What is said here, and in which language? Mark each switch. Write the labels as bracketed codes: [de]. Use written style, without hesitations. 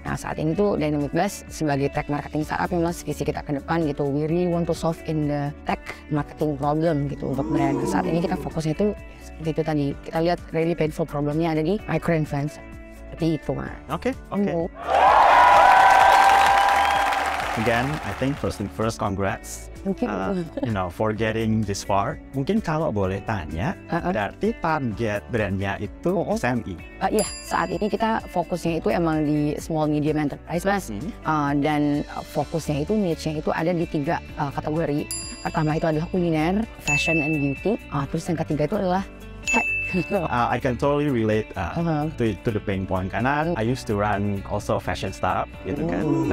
[id] Nah saat ini tuh Dynamic Blast sebagai tech marketing startup memang visi kita ke depan gitu, [en] we really want to solve in the tech marketing problem [id] gitu untuk brand. Saat ini kita fokusnya itu seperti itu tadi, kita lihat [en] really painful [id] problemnya ada di micro influencer seperti itu mas. Oke. [en] Again, I think first congrats. For getting this far. [id] Mungkin kalau boleh tanya, berarti target brandnya itu SME? Iya, saat ini kita fokusnya itu emang di small medium enterprise mas. Dan fokusnya itu niche-nya itu ada di 3 kategori. Pertama itu adalah kuliner, fashion and beauty. Terus yang ketiga itu adalah tech. [en] I can totally relate to the pain point, karena I used to run also fashion startup [id] gitu kan.